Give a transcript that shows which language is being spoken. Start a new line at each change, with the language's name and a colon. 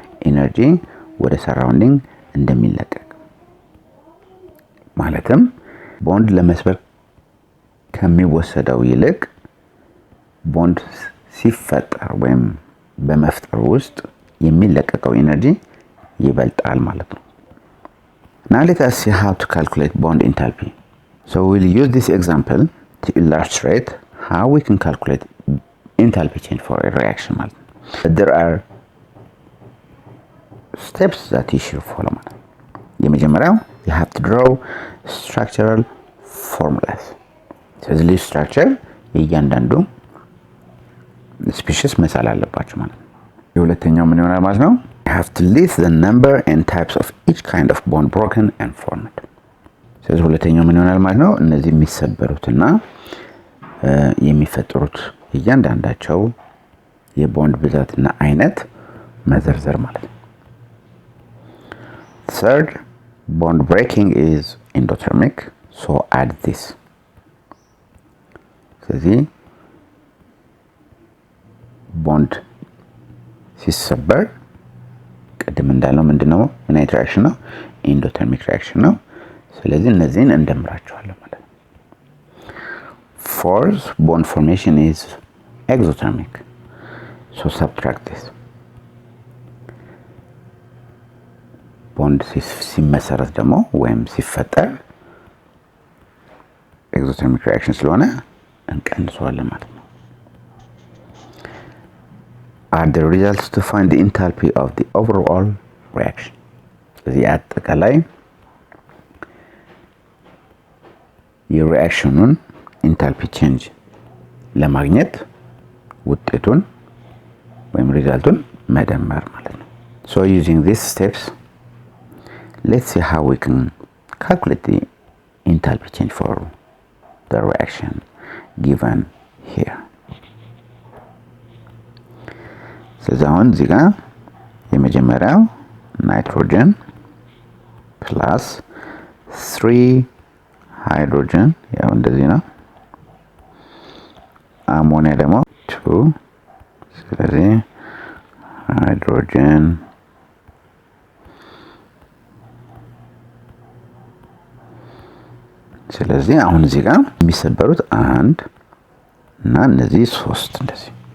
Amharic: ኢነርጂ ወደ ሰራውንዲንግ እንደሚለቀቅ ማለትም ቦንድ ለመስበር ከሚወሰደው ይልቅ ቦንድ ሲፈጠር ወይም በመፍጠር ውስጥ የሚለቀቀው ኢነርጂ ይበልጣል ማለት ነው።
English: Now let us see how to calculate bond enthalpy. So we'll use this example to illustrate how we can calculate enthalpy change for a reaction. There are steps that you should follow.
Amharic: የመጀመሪያው
English: you have to draw structural formulas.
Amharic: ስለዚህ
English: this structure
Amharic: እያንዳንዱ ስፔሽስ መሳል አለባቸው ማለት ነው። የሁለተኛው ምን ይሆናል ማለት ነው?
English: You have to list the number and types of each kind of bond broken and formed.
Amharic: ስለዚህ ሁለተኛው ምን ይሆናል ማለት ነው? እነዚህ የሚሰበሩትና የሚፈጠሩት እያንዳንዳቸው የቦንድ ብዛትና አይነት መዘርዘር ማለት ነው።
English: Third, bond breaking is endothermic, so add this.
Amharic: ስለዚህ ቦንድ ሲሰበር ቅድም እንዳለው ምንድነው? ምን አይነት ሪአክሽን ነው? ኢንዶተርሚክ ሪአክሽን ነው። ስለዚህ እነዚህን እንደምራቸዋለን ማለት ነው።
English: Fourth, bond formation is exothermic, so subtract this.
Amharic: ቦንድ ሲመሰረት ደግሞ ወይም ሲፈጠር ኤግዞተርሚክ ሪአክሽን ስለሆነ እንቀንሰዋለን ማለት ነው።
English: Are the results to find the enthalpy of the overall reaction.
Amharic: ስለዚህ አጠቃላይ የሪአክሽኑን ኢንታልፒ ቼንጅ ለማግኘት ውጤቱን ወይም ሪዛልቱን መደመር ማለት ነው።
English: So using these steps, let's see how we can calculate the enthalpy change for the reaction given here.
Amharic: ስለዚህ አሁን እዚህ ጋር የመጀመሪያው ናይትሮጅን ፕላስ 3 ሃይድሮጅን ያው እንደዚህ ነው። አሞኒያ ደግሞ 2። ስለዚህ ሃይድሮጅን ስለዚህ አሁን እዚህ ጋር የሚሰበሩት 1 እና እነዚህ 3 እንደዚህ